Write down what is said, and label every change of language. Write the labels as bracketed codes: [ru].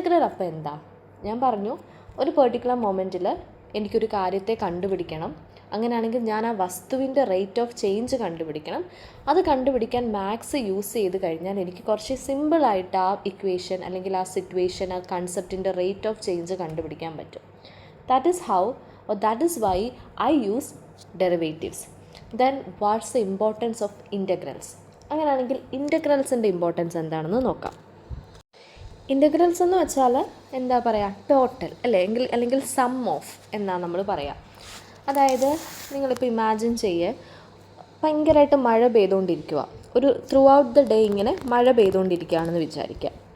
[ml] അപ്പോൾ എന്താ, ഞാൻ പറഞ്ഞു ഒരു പെർട്ടിക്കുലർ മൊമെൻറ്റിൽ എനിക്കൊരു കാര്യത്തെ കണ്ടുപിടിക്കണം. അങ്ങനെയാണെങ്കിൽ ഞാൻ ആ വസ്തുവിൻ്റെ റേറ്റ് ഓഫ് ചേഞ്ച് കണ്ടുപിടിക്കണം. അത് കണ്ടുപിടിക്കാൻ മാത്സ് യൂസ് ചെയ്ത് കഴിഞ്ഞാൽ എനിക്ക് കുറച്ച് സിമ്പിളായിട്ട് ആ ഇക്വേഷൻ അല്ലെങ്കിൽ ആ സിറ്റുവേഷൻ, ആ കൺസെപ്റ്റിൻ്റെ റേറ്റ് ഓഫ് ചേഞ്ച് കണ്ടുപിടിക്കാൻ പറ്റും. [en] That is how or that is why I use derivatives. Then what's the importance of integrals? [ml] അങ്ങനെയാണെങ്കിൽ ഇൻ്റഗ്രൽസിൻ്റെ ഇമ്പോർട്ടൻസ് എന്താണെന്ന് നോക്കാം. ഇൻ്റഗ്രൽസ് എന്ന് വെച്ചാൽ എന്താ പറയുക, ടോട്ടൽ അല്ലെങ്കിൽ സം ഓഫ് എന്നാണ് നമ്മൾ പറയുക. അതായത് നിങ്ങളിപ്പോൾ ഇമാജിൻ ചെയ്യേ, ഭയങ്കരമായിട്ട് മഴ പെയ്തുകൊണ്ടിരിക്കുക, ഒരു ത്രൂ ഔട്ട് ദ ഡേ ഇങ്ങനെ മഴ പെയ്തുകൊണ്ടിരിക്കുകയാണെന്ന് വിചാരിക്കുക.